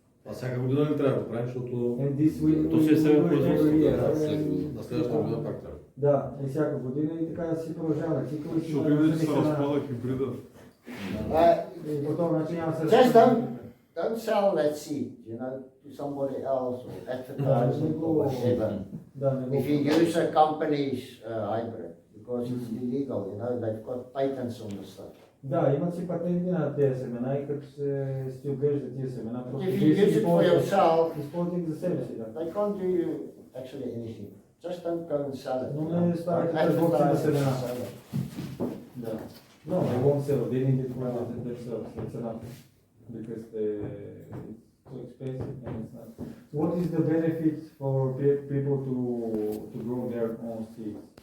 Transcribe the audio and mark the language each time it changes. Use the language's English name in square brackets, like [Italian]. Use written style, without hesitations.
[Bulgarian] А всяка година ли трябва да правим, защото... То си е себе производство. На следващата година пак трябва. Да, и всяка година и така да си продължава цикъл. Ще видите, че се разпада хибрида. И по този начин няма [English] Just don't sell that seed, you know, to somebody else or advertise it or whatever. If you use a company's hybrid, because it's illegal, you know, they've got patents on the stuff. [Bulgarian] Да, имат си патенти на тези семена и като си отглеждат тези семена, просто [English] If you use it for yourself, [Bulgarian] използват ги за себе си, да. [English] they can't do you actually anything. Just don't go and sell it. [Bulgarian] Но не ставайте търговци на семена. Да. [English] No, they won't sell it. They need it for themselves. It's enough. Because it's too expensive and it's not. So what is the benefit for people to grow their own seeds?